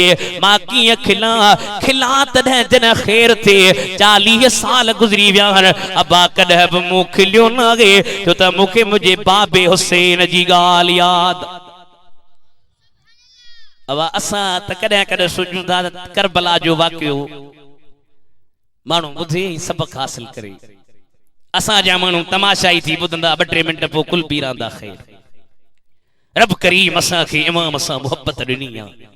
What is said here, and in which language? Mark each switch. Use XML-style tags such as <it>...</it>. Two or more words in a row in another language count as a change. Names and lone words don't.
<sd>मां कीअं खिला, खिला तॾहिं जॾहिं ख़ैर थिए। 40 साल गुज़री विया आहिनि, अबा कॾहिं बि मूं खिलियो न आहे, छो त मूंखे मुंहिंजे बाबे हुसैन जी गाल याद। अब असां त कॾहिं कॾहिं सोचूं था करबला जो वाक़ियो माण्हू ॿुधे सबक हासिल करे, असां जा माण्हू तमाशाई थी ॿुधंदा, 2-3 मिंट पोइ कुल पी रहंदा। ख़ैर रब करीम असां खे इमाम सां मोहब्बत ॾिनी आहे।</sd>